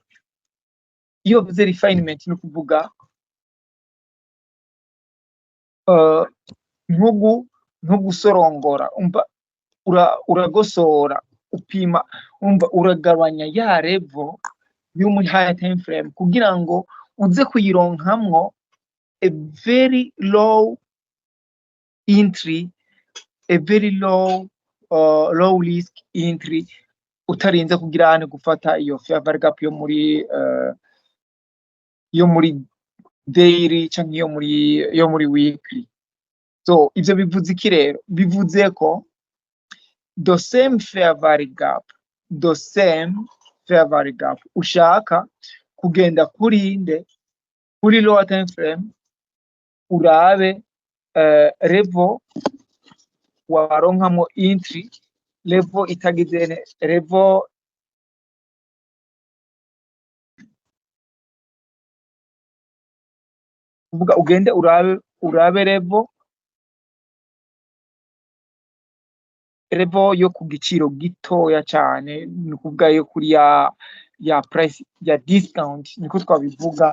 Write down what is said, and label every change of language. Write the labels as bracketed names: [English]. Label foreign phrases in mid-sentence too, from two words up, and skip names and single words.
[Rundi] Iyo uvuze refinement ni ukuvuga ntugusorongora, uragosora, upima, uragabanya ya level yo muri [English] high time frame [Rundi] kugira ngo uze kuyironkamwo [English] a very low entry, a very low risk entry, [Rundi] utarinze kugira ane gufata iyo [English] fair value gap [Rundi] yo muri daily cyangwa yo muri weekly. So ivyo bivuze iki rero? Bivuze ko [English] the same fair value gap [Rundi] ushaka kugenda kuri [English] lower time frame, [Rundi] urabe level waronkamwo entry, level itagize level uvuga ugende urabe level yo ku giciro gitoya cyane, ni ukuvuga yo kuri ya price ya discount, niko twabivuga.